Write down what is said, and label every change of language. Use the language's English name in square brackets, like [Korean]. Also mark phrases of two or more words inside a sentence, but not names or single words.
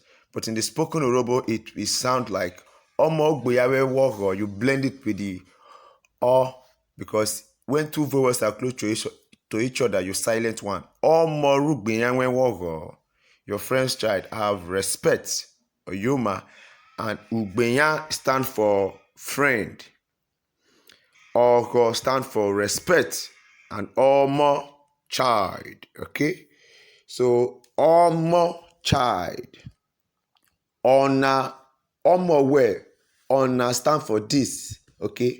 [English] But in the spoken Urhobo, it sounds like [Urhobo] ugbeyan ọghọ. [English] You blend it with the o, because when two vowels are close to each other, you silent one. [Urhobo] Ugbeyan ọghọ. [English] Your friend's child have respect. Oyoma. And ugbeyan stand for friend. Ọghọ stand for respect. And omo child. Okay. So omo child. [Urhobo] Ona omo [English] where? Ona stand for this. Okay.